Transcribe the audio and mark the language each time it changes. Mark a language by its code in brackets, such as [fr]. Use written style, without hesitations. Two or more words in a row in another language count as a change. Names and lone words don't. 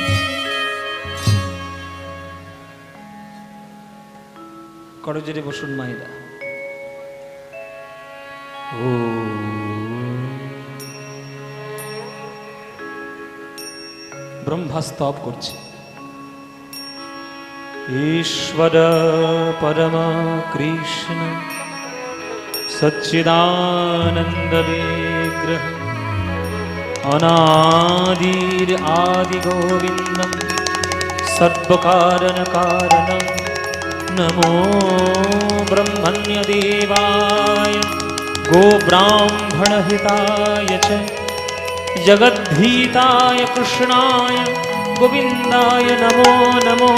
[bn] করজোরে বসুন মায়েরা। ও ব্রহ্মা স্তব করছে। [sa] ईश्वर परम कृष्ण सच्चिदानंद विग्रह अनादिर आदि गोविंदम सर्वकारण कारणम नमो ब्रह्मण्य देवाय गो ब्राह्मण हिताय च जगद्धिताय कृष्णाय गोविंदाय नमो नमो।